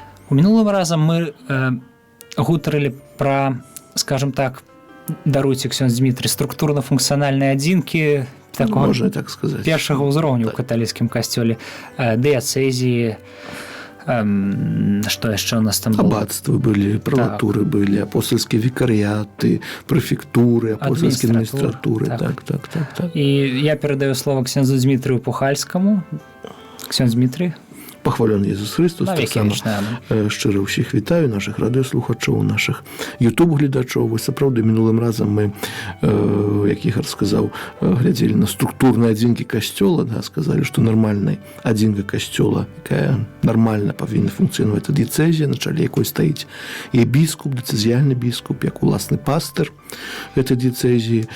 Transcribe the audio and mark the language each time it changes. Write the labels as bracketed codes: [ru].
[be] У мінулым разам мы гутарылі пра, скажем так, даруйце, ксёндз Дмітрый, структурна-функцыянальныя адзінкі [ru] такого [be] Можна так сказаць. Першага ўзроўню ў каталіцкім касцёле, дыяцэзіі, [ru] что еще у нас там было? Аббатства были, пралатуры были, апостольские викариаты, префектуры, апостольские администратуры. Так. И я передаю слово ксензу Дмитрию Пухальскому. Ксенз Дмитрий. [be] Пахвален Ісус Христос, так само шчыра ўсіх вітаю, наших радыёслухачоў, наших ютуб-гледачоў. Сапраўды, мінулым разам мы, як Ігор сказаў, глядзелі на структурныя адзінкі касцёла, сказалі, што нармальная адзінка касцёла, якая нармальна павінна функцыянаваць, дыяцэзія, на чале якой стаіць і біскуп, дыцэзіяльны біскуп, як уласны пастыр гэтай дыяцэзіі.